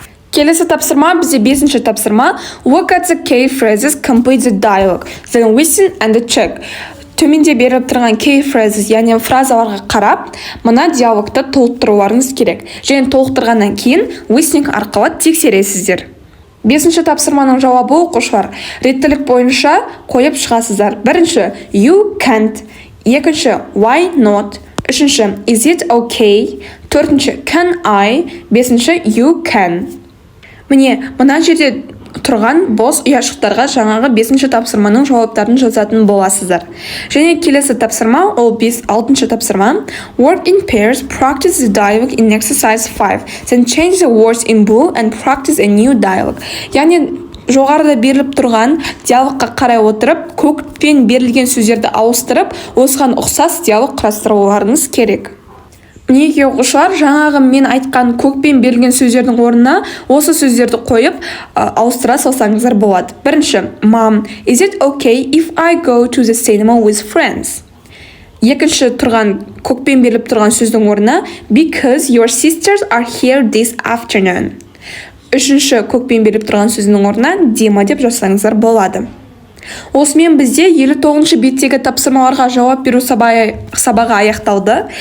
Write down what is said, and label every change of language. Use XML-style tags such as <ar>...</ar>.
<kk>Келесі тапсырма бізде бесінші тапсырма</kk> <en>look at the key phrases, complete the dialogue, then listen and check.</en> <kk>Төменде беріп тұрған key phrases, яғни фразаларға қарап, мына диалогты толықтыруларыңыз керек. Және толықтырғаннан кейін listening арқылы тексересіздер. Бесінші тапсырманың жауабы оқушылар. Реттілік бойынша қойып шығасыздар.</kk> <en>Бірінші you can't, екінші why not, үшінші is it okay, төртінші can I, бесінші you can.</en> <kk>Міне, мына жерде тұрған бос ұяшықтарға жаңағы бесінші тапсырманың жауаптарын жазатын боласыздар. Және келесі тапсырма, ол 6-шы тапсырма.</kk> <en>Work in pairs, practice the dialogue in exercise 5. Then change the words in blue and practice a new dialogue.</en> <kk>Яғни жоғарыда беріліп тұрған диалогқа қарай отырып, көкпен берілген сөздерді ауыстырып, осыған ұқсас диалог құрастыруларыңыз керек. Мінеки оқушылар, жаңағы мен айтқан көкпен берілген сөздердің орнына осы сөздерді қойып ауыстыра салсаңыздар болады.</kk> <en>Бірінші, Mom, is it okay if I go to the cinema with friends?</en> <kk>Екінші тұрған көкпен беріліп тұрған сөздің орнына</kk> <en>because your sisters are here this afternoon.</en> <kk>Үшінші көкпен беріліп тұрған сөздің орнына Дима деп жазсаңыздар болады. Осымен бізде 59-шы беттегі тапсырмаларға жауап беру сабағы аяқталды.</kk>